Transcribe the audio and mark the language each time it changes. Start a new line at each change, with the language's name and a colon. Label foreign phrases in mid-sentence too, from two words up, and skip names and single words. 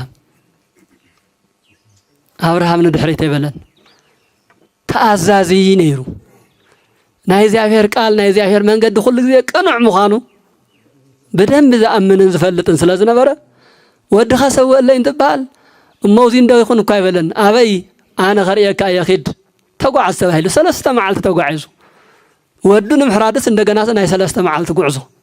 Tigrinya: አብርሃም ንድሕሪት ይበለን ተአዛዚ ነይሩ ናይ እግዚአብሔር ቃል ናይ እግዚአብሔር መንገድ
Amharic: ሁሉ ጊዜ
Tigrinya: ቅኑዕ ምዃኑ በደንብ ዝኣምንን ዝፈልጥን ስለዝነበረ ወድኻ ሰውለይ እንትባል እሞዚ እንደው ይኹን እኮ አይበለን አበይ አነ ኸርየካ የኺድ ተጓዓዝ ተባሂሉ 3 መዓልቲ ተጓዒዙ ወዱ ንምሕራድስ እንደገና ናይ 3 መዓልቲ ጉዕዞ